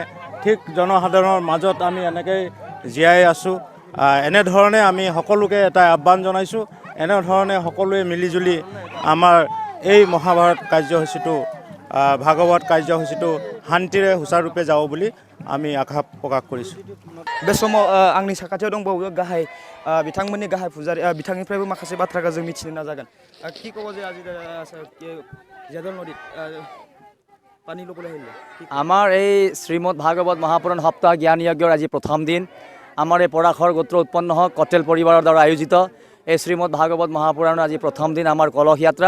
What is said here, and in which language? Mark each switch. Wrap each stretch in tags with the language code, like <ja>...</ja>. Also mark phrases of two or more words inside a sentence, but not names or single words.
<as>ঠিক জনসাধাৰণৰ মাজত আমি এনেকৈ জীয়াই আছোঁ। এনেধৰণে আমি সকলোকে এটা আহ্বান জনাইছোঁ, এনেধৰণে সকলোৱে মিলিজুলি আমাৰ এই মহাভাৰত কাৰ্যসূচীটো ভাগৱত কাৰ্যসূচীটো শান্তিৰে সুচাৰুৰূপে যাব বুলি আমি আশা প্ৰকাশ কৰিছোঁ।</as> <brx>बे समाव आंनि साखाथियाव दंबावो गाहाय बिथांमोननि गाहाय फुजारि, बिथांनिफ्रायबो माखासे बाथ्राखौ जों मिथिनो नाजागोन।</brx> <as>কি ক'ব যে আজি জেদল নদীত পানী ল'বলৈ আহিলে? আমাৰ এই শ্ৰীমদ ভাগৱত মহাপুৰাণ সপ্তাহ জ্ঞান যজ্ঞৰ আজি প্ৰথম দিন। আমাৰ এই পৰাশৰ গোত্ৰ উৎপন্ন হওক কটেল পৰিবাৰৰ দ্বাৰা আয়োজিত এই শ্ৰীমদ ভাগৱত মহাপুৰাণৰ আজি প্ৰথম দিন আমাৰ কলহ যাত্ৰা।</as>